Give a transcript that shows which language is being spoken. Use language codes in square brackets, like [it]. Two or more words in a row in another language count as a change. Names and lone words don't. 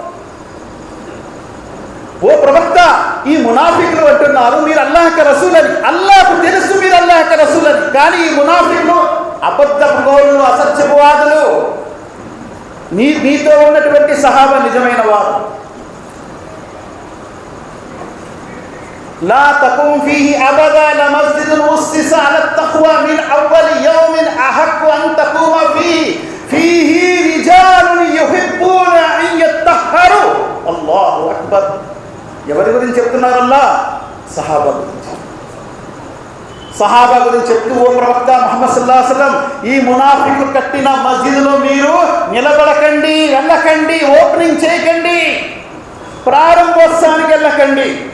[te] ఓ ప్రవక్త, ఈ మునాఫికులు అంటున్నారు మీరు అల్లాహ్ యొక్క రసూల్ అని. అల్లాహ్కు తెలుసు మీరు అల్లాహ్ యొక్క రసూల్ అని, కానీ ఈ మునాఫికులు అబద్ధపు గోరులు, అసత్యపు వాదులు. మీతో ఉన్నటువంటి సహాబా నిజమైన వారు. [ar] لا تقوم فيه أبدا لمسجد أسس على التقوى من أول يوم أحق أن تقوم فيه رجال يحبون أن يطهروا. الله أكبر. [te] ఎవరి గురించి చెప్తున్నారు అల్లాహ్? సహాబా గురించి. సహాబా గురించి చెప్తూ ఓ ప్రవక్త ముహమ్మద్ [ar] صلى الله عليه وسلم, [te] ఈ మునాఫికులు కట్టిన మస్జిద్లో మీరు నిలబడకండి, వెళ్ళకండి, ఓపెనింగ్ చేయకండి, ప్రారంభోత్సవానికి వెళ్ళకండి.